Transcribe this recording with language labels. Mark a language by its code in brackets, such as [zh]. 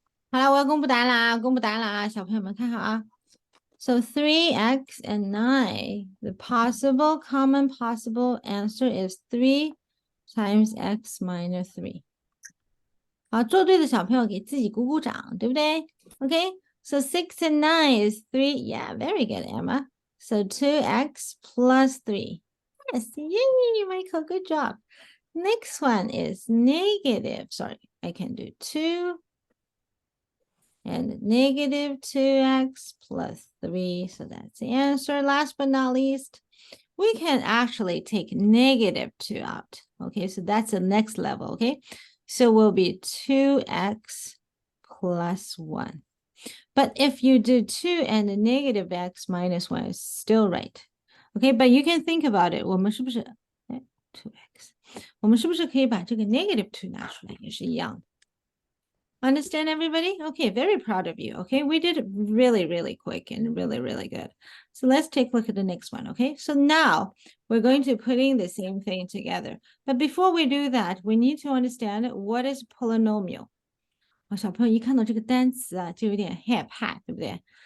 [zh] 好了，我要公布答案了啊！公布答案了啊！小朋友们看好啊。 [en] So 3x and 9, the possible common possible answer is 3 times x minus 3. [zh] 好，做对的小朋友给自己鼓鼓掌，对不对 ？ [en] Okay, so 6 and 9 is 3. Yeah, very good, Emma. So 2x plus 3. Yes, yay, Michael, good job. Next one is negative. Sorry, I can do 2. And negative 2x plus 3. So that's the answer. Last but not least, we can actually take -2 out. Okay, so that's the next level. Okay, so will be 2x plus 1. But if you do 2 and the -x minus 1 is still right. Okay, but you can think about it. [zh] 我们是不是 2x 我们是不是可以把这个-2拿出来，也是一样的。 [en] Understand, everybody? Okay, very proud of you. Okay, we did it really, really quick and really, really good. So let's take a look at the next one. Okay, so now we're going to put in the same thing together. But before we do that, we need to understand what is polynomial. [zh] 小朋友一看到这个单词啊，就有点害怕，对不对？